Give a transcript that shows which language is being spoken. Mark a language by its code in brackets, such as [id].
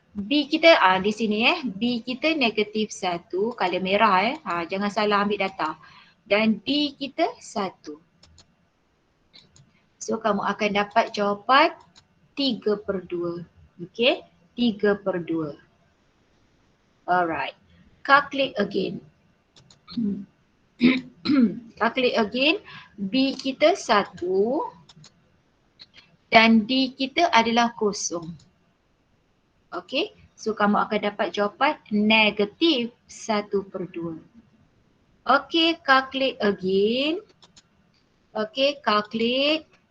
[ms] B kita di sini B kita negatif 1, color merah jangan salah ambil data. Dan D kita 1. So kamu akan dapat jawapan 3/2. [en] Okay, 3/2. Alright, calculate again. Calculate again. [ms] B kita 1 dan D kita adalah kosong. Okay, so kamu akan dapat jawapan negatif 1/2. [en] Okay, calculate again. Okay, calculate.